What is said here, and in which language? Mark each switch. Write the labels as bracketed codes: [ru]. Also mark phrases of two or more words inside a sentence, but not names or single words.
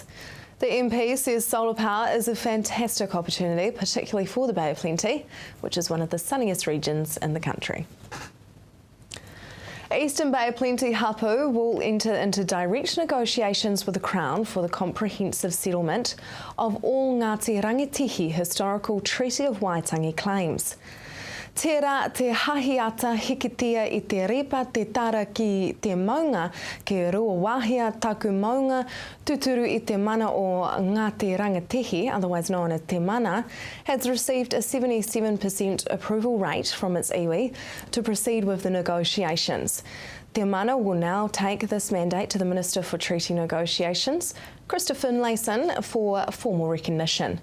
[en] The MP says solar power is a fantastic opportunity, particularly for the Bay of Plenty, which is one of the sunniest regions in the country. Eastern Bay of Plenty Hapu will enter into direct negotiations with the Crown for the comprehensive settlement of all Ngāti Rangitihi historical Treaty of Waitangi claims. [mi] Tērā te hahiata hikitia I te repa te tara ki te maunga ke rua wahia taku maunga tuturu I te mana o Ngāti Rangitihi, [en] otherwise known as Te Mana, has received a 77% approval rate from its iwi to proceed with the negotiations. Te Mana will now take this mandate to the Minister for Treaty Negotiations, Christopher Finlayson, for formal recognition.